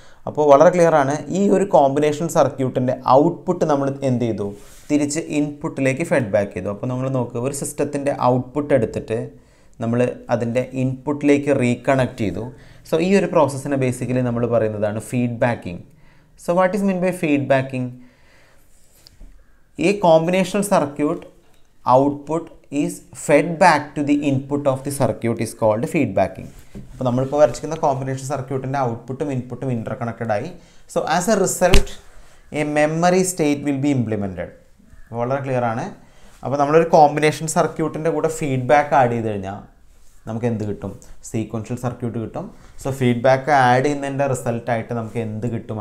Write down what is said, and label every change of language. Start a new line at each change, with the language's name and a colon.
Malayalam: അപ്പോൾ വളരെ ക്ലിയർ ആണ്, ഈ ഒരു കോമ്പിനേഷൻ സർക്യൂട്ടിൻ്റെ ഔട്ട്പുട്ട് നമ്മൾ എന്ത് ചെയ്തു? തിരിച്ച് ഇൻപുട്ടിലേക്ക് ഫീഡ്ബാക്ക് ചെയ്തു. അപ്പോൾ നമ്മൾ നോക്കുക, ഒരു സിസ്റ്റത്തിൻ്റെ ഔട്ട്പുട്ട് എടുത്തിട്ട് നമ്മൾ അതിൻ്റെ ഇൻപുട്ടിലേക്ക് റീകണക്ട് ചെയ്തു. സോ ഈ ഒരു പ്രോസസ്സിനെ ബേസിക്കലി നമ്മൾ പറയുന്നതാണ് ഫീഡ്ബാക്കിംഗ്.
English: So what is meant by feedbacking? A combinational circuit output is fed back to the input of the circuit is called feedbacking.
Malayalam: അപ്പോൾ നമ്മളിപ്പോൾ വരച്ചിരിക്കുന്ന കോമ്പിനേഷൻ സർക്യൂട്ടിൻ്റെ ഔട്ട്പുട്ടും ഇൻപുട്ടും ഇൻ്റർകണക്റ്റഡ് ആയി.
English: So as a result a memory state will be implemented.
Malayalam: വളരെ clear ആണ്. അപ്പോൾ നമ്മളൊരു combination സർക്യൂട്ടിൻ്റെ കൂടെ ഫീഡ്ബാക്ക് ആഡ് ചെയ്ത് കഴിഞ്ഞാൽ നമുക്ക് എന്ത് കിട്ടും? സീക്വൻഷ്യൽ സർക്യൂട്ട് കിട്ടും. സോ ഫീഡ്ബാക്ക് ആഡ് ചെയ്യുന്നതിൻ്റെ റിസൾട്ടായിട്ട് നമുക്ക് എന്ത് കിട്ടും?